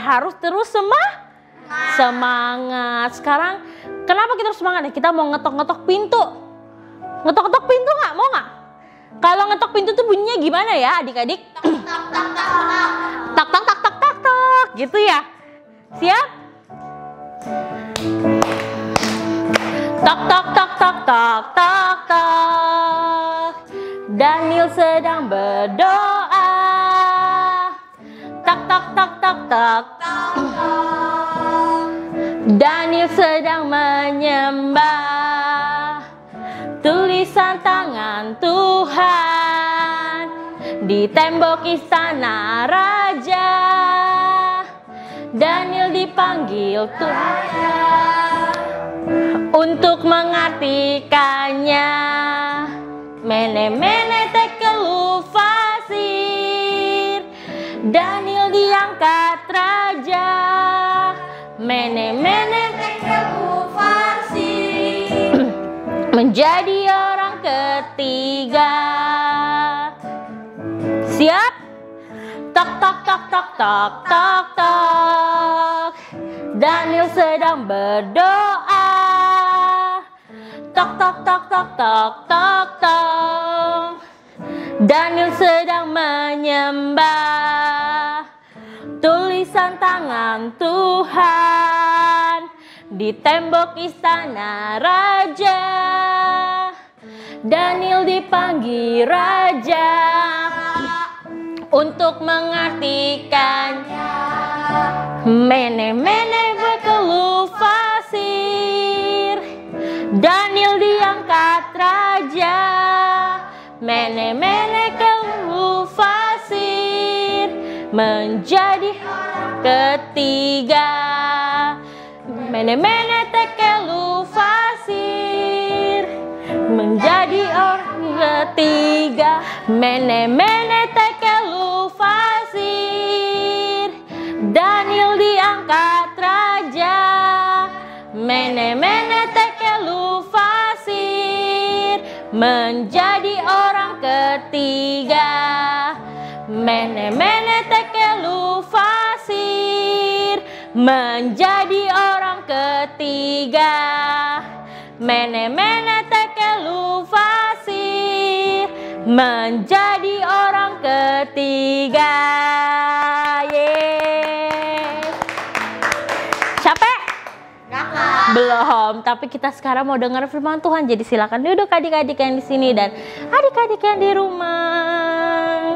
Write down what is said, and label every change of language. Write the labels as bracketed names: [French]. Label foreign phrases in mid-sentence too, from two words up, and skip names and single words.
[Indonesian] Harus terus semangat. Sekarang kenapa kita harus semangat ya? Kita mau ngetok-ngetok pintu. Ngetok-ngetok pintu nggak? Mau nggak? Kalau ngetok pintu tuh bunyinya gimana ya adik-adik? Tak tak tak tak. Tak tak tak tak tak tak. Gitu ya? Siap? Tak tak tak tak tak tak tak. Daniel sedang berdoa. Tak tak tak tak tak. Daniel sedang menyembah tulisan tangan Tuhan di tembok istana raja. Daniel dipanggil Tuhan untuk mengartikannya. [Aramaic] Mene mene tekel fasir. [Indonesian] Daniel diangkat raja. [Aramaic] Mene mene tekel fasir. [Indonesian] Menjadi orang ketiga. Siap? Tak tak tak tak tak tak tak. Daniel sedang berdoa. Tak tak tak tak tak tak tak. Daniel sedang menyembah tulisan tangan Tuhan di tembok istana raja. Daniel dipanggil raja untuk mengartikannya. [Aramaic] Mene mene bekelu fasir. [Indonesian] Daniel diangkat raja. [Aramaic] Mene mene kelu fasir. [Indonesian] Menjadi ketiga. [Aramaic] Mene mene tekelu fasir. [Indonesian] Menjadi orang ketiga. [Aramaic] Mene mene tekelu fasir. [Indonesian] Daniel diangkat raja. [Aramaic] Mene mene tekelu fasir. [Indonesian] Menjadi orang ketiga. [Aramaic] Mene mene tekelu fasir. [Indonesian] Menjadi orang ketiga. [Aramaic] Mene mene tekelu fasir. [Indonesian] Menjadi orang ketiga. Yeay. Capek? Belum, tapi kita sekarang mau dengar firman Tuhan. Jadi silakan duduk adik-adik yang di sini dan adik-adik yang di rumah.